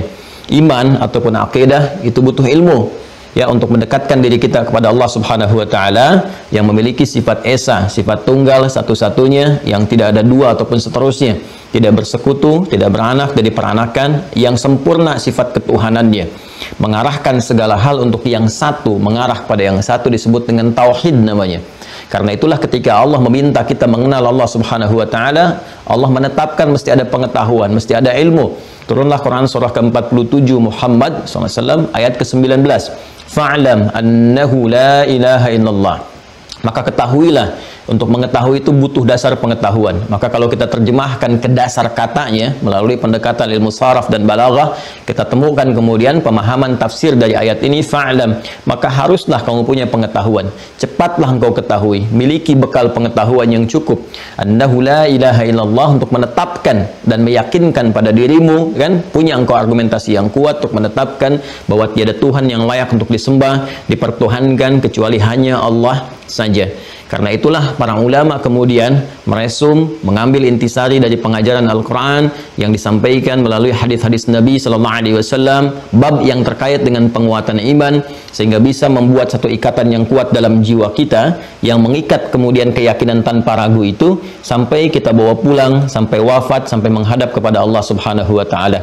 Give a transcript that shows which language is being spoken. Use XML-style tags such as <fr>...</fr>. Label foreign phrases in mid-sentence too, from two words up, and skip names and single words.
<id>Iman ataupun aqidah itu butuh ilmu, ya, untuk mendekatkan diri kita kepada Allah</id> <ar>سبحانه وتعالى</ar> <id>yang memiliki sifat esa, sifat tunggal satu-satunya, yang tidak ada dua ataupun seterusnya, tidak bersekutu, tidak beranak dari peranakan, yang sempurna sifat ketuhanannya, mengarahkan segala hal untuk yang satu, mengarah pada yang satu disebut dengan tauhid namanya. Karena itulah ketika Allah meminta kita mengenal Allah</id> <ar>سبحانه وتعالى,</ar> <id>Allah menetapkan mesti ada pengetahuan, mesti ada ilmu. Turunlah Quran surah ke-47 Muhammad SAW ayat ke-19.</id> <ar>فاعلم أنه لا إله إلا الله.</ar> <id>Maka ketahuilah, untuk mengetahui itu butuh dasar pengetahuan. Maka kalau kita terjemahkan ke dasar katanya melalui pendekatan ilmu saraf dan balaghah, kita temukan kemudian pemahaman tafsir dari ayat ini, fa'lam, maka haruslah kamu punya pengetahuan. Cepatlah engkau ketahui, miliki bekal pengetahuan yang cukup.</id> <ar>أنه لا إله إلا الله,</ar> <id>untuk menetapkan dan meyakinkan pada dirimu, kan, punya engkau argumentasi yang kuat untuk menetapkan bahwa tiada Tuhan yang layak untuk disembah, dipertuhankan kecuali hanya Allah saja. Karena itulah para ulama kemudian meresum, mengambil intisari dari pengajaran Al-Quran yang disampaikan melalui hadis-hadis Nabi</id> <ar>صلى الله عليه وسلم,</ar> <id>bab yang terkait dengan penguatan iman, sehingga bisa membuat satu ikatan yang kuat dalam jiwa kita, yang mengikat kemudian keyakinan tanpa ragu itu sampai kita bawa pulang, sampai wafat, sampai menghadap kepada Allah</id> <ar>سبحانه وتعالى.</ar>